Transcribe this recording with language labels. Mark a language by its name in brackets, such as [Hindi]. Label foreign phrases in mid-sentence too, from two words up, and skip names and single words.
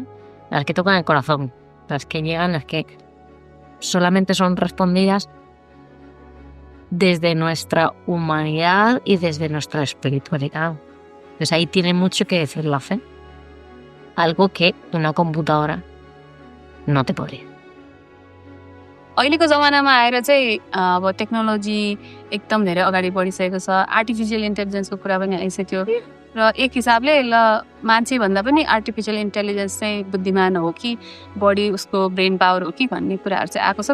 [Spanish] Las que tocan el corazón, las que llegan, las que solamente son respondidas desde nuestra humanidad y desde nuestra espiritualidad. Entonces ahí tiene mucho que decir la fe. Algo que una computadora no te podría. [Nepali] अहिलेको जमानामा आएर चाहिँ अब टेक्नोलोजी एकदम धेरै अगाडि बढिसकेको छ। [English] artificial intelligenceको [Nepali] कुरा पनि आइसक्यो र एक हिसाबले मान्छे भन्दा पनि [English] artificial intelligence [Nepali] चाहिँ बुद्धिमान हो कि बढी उसको ब्रेन पावर हो कि भन्ने कुराहरू चाहिँ आएको छ।